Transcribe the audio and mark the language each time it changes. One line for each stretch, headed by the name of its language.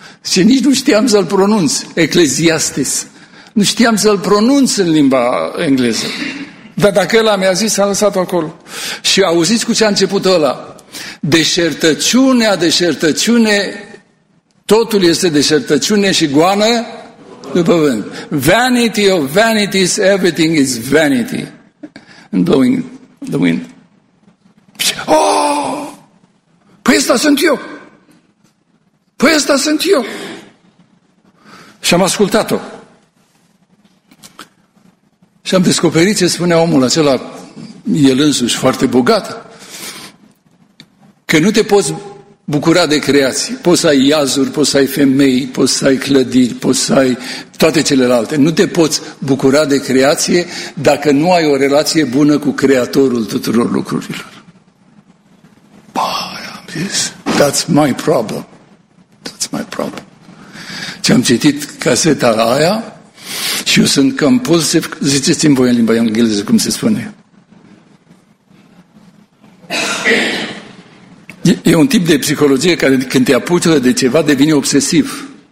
Romanian: Și nici nu știam să-l pronunț, Ecclesiastes. Nu știam să-l pronunț în limba engleză. Dar dacă ăla mi-a zis, s-a lăsat acolo. Și auziți cu ce a început ăla. Deșertăciune, totul este deșertăciune și goană după vânt.
English: Vanity of vanities, everything is vanity. And blowing the wind. Oh!
Romanian: Păi ăsta sunt eu! Păi ăsta sunt eu! Și am ascultat-o. Și am descoperit ce spunea omul acela, el însuși, foarte bogat, că nu te poți bucura de creație. Poți să ai iazuri, poți să ai femei, poți să ai clădiri, poți să ai toate celelalte. Nu te poți bucura de creație dacă nu ai o relație bună cu Creatorul tuturor lucrurilor. Bă, am zis,
English: that's my problem.
Romanian: Ce am citit caseta aia și eu sunt compulsiv, ziceți-mi voi în limba engleză cum se spune. E un tip de psihologie care când te apucă de ceva devine obsesiv.